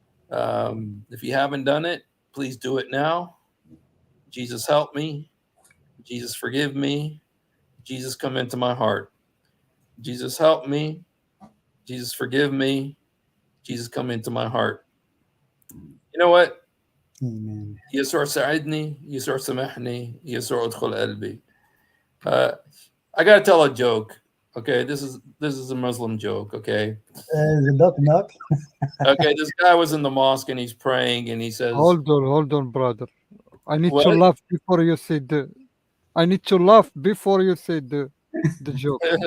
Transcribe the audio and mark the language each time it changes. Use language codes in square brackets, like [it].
[en] If you haven't done it, please do it now. Jesus, help me. Jesus, forgive me. Jesus, come into my heart. Jesus, help me. Jesus, forgive me. Jesus, come into my heart. You know what? Amen. [ar] يسوع ساعدني، يسوع سامحني، يسوع ادخل قلبي. [en] I gotta tell a joke. Okay, this is a Muslim joke. Okay. Knock. Okay, this guy was in the mosque and he's praying and he says, Hold on, brother. I need to laugh before you say the. I need to laugh before you say the joke.